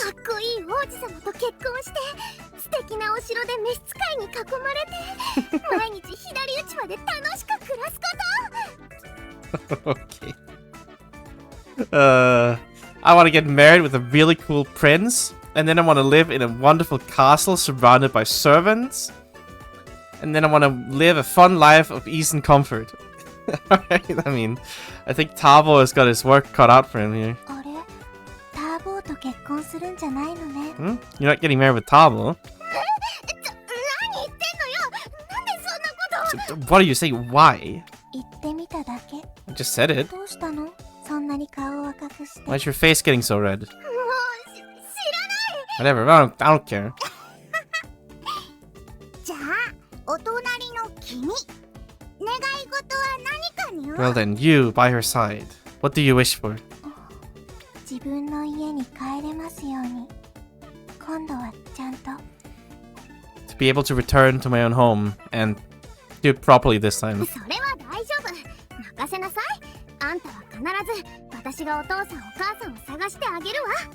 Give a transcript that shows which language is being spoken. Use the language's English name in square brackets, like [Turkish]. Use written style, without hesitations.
[Japanese] かっこいい王子様と結婚して素敵なお城で召使いに囲まれて毎日左打ちまで楽しく暮らすこ [English] Okay. I want to get married with a really cool prince, and then I want to live in a wonderful castle surrounded by servants, and then I want to live a fun life of ease and comfort. Alright, I mean, I think Tabo has got his work cut out for him here. [Japanese] あれターボーと結婚するんじゃないのね。 Hmm? [English] You're not getting married with Tabo. [Japanese] 何言ってんのよなんでそんなこと [English] What are you saying? Why? [Japanese] 言ってみただけ。 [English] I just said it. [Japanese] どうしたの？そんなに顔を赤くして。 [English] Why is your face getting so red? もう知らない Whatever, I don't care. [Japanese] じゃあお隣の君願い事は何かにゅ [English] Well then, you by her side. What do you wish for? [Japanese] 自分の家に帰れますように。今度はちゃんと。 [English] To be able to return to my own home and Do it properly this time. [Japanese] それは大丈夫。任せなさい。あんたは必ず私がお父さんお母さんを探してあげるわ。